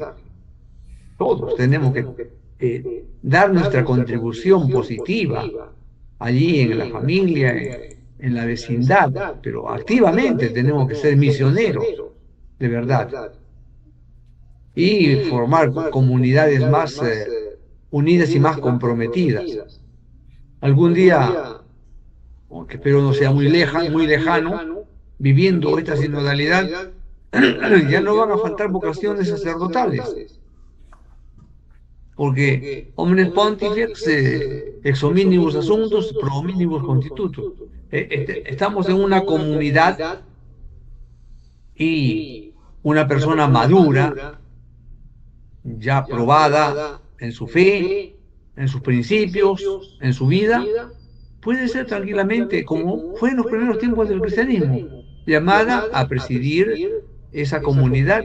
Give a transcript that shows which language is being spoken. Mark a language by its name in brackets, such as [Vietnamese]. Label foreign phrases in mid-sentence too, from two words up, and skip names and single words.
[Spanish] Todos tenemos que dar nuestra contribución positiva allí en la familia, en la vecindad, pero activamente tenemos que ser misioneros, de verdad, y formar comunidades más unidas y más comprometidas. Algún día, que espero no sea muy lejano, viviendo esta sinodalidad, ya no van a faltar vocaciones sacerdotales, porque [Latin] omnes pontifex ex hominibus assumptus pro hominibus constitutus. [Spanish] Estamos en una comunidad y una persona madura, ya probada en su fe, en sus principios, en su vida, puede ser tranquilamente, como fue en los primeros tiempos del cristianismo, llamada a presidir esa comunidad.